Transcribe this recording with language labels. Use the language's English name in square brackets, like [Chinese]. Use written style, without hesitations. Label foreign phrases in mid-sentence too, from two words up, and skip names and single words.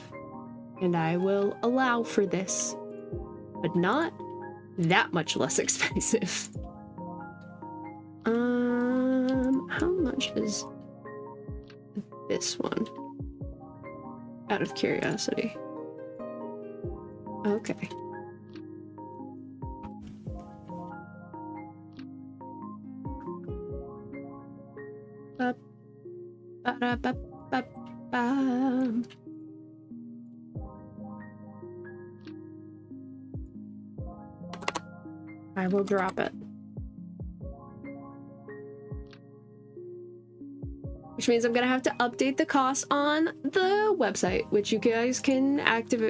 [English] And I will allow for this, but not that much less expensive. How much is this one. Out of curiosity. Okay. Ba, ba, ba, ba, ba. I will drop it. Which means I'm gonna have to update the cost on the website, which you guys can activate.